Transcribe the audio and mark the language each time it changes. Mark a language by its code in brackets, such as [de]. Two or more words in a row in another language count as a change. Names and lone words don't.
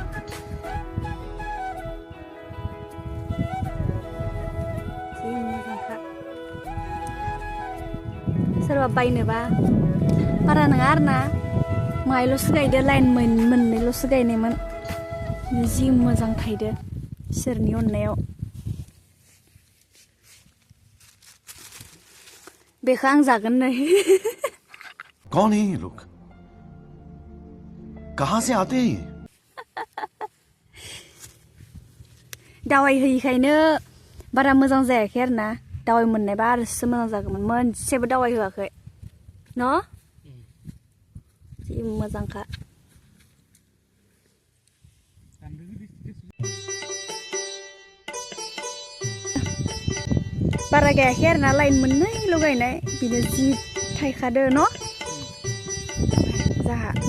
[brx] जि मोजांखा सोरबा बायनोबा बारा नङा आरोना माइल'सो गायदो लाइन मोननैल'सो गायनायमोन जि मोजां थायदो इसोरनि अननायाव बेखौ आं जागोन नै [hi] कौन है ये लोग कहां से आते हैं [brx] दावाय होयिखायनो बारा मोजां जायाखै आरोना दावाय मोननायबा आरोसो मोजां जागौमोन मोनसेबो दावाय होआखै न' जि मोजांखा बारा गायाखै आरोना लाइन मोननैल' गायनाय बिनो जि थायखादो न' जाहा